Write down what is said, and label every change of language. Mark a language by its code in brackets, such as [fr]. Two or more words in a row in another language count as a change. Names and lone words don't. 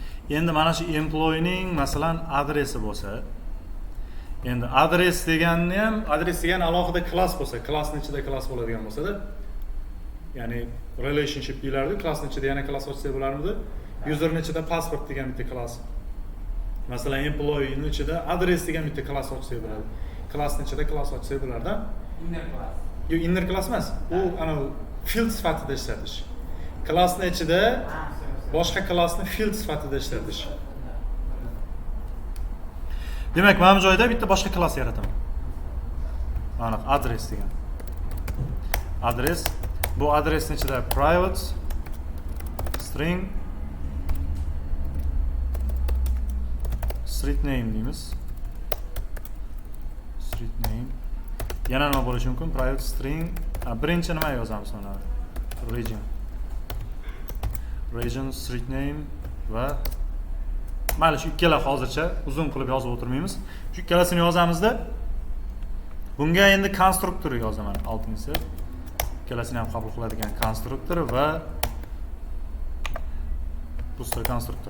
[uz] Endi mana shu employeening masalan adresi bo'lsa, endi adres deganni ham adres degan alohida klass bo'lsa, klassning ichida klass bo'ladigan bo'lsa-da, ya'ni relationship deyiladi, klassning ichida yana klass ochsak bo'larmidi? Userning ichida passport degan bitta klass. Masalan, employeening ichida adres degan bitta klass ochsak bo'ladi. Klassning ichida klass ochsak bo'lar-da. [en] Inner class. [uz] Yo, [en] inner class [uz] emas. U ana field sifatida ishlatish. Klassning ichida boshqa klassni field sifatida ishlatish. Demak, mana bu joyda bitta boshqa klass yarataman. Mana adres degan. Adres, bu adresning ichida [en] private string street name [uz] deymiz. [en] Street name. [uz] Yana nima bo'lishi mumkin? [en] Private string. [uz] Birinchi nima yozamiz mana? [en] Region street name [uz] va mayli shu ikkala hozircha uzun qilib yozib o'tirmaymiz. Shu ikkalasini yozamizda bunga endi konstruktor yozaman. Oltinchisi ikkalasini ham qabul qiladigan konstruktor va booster konstruktor.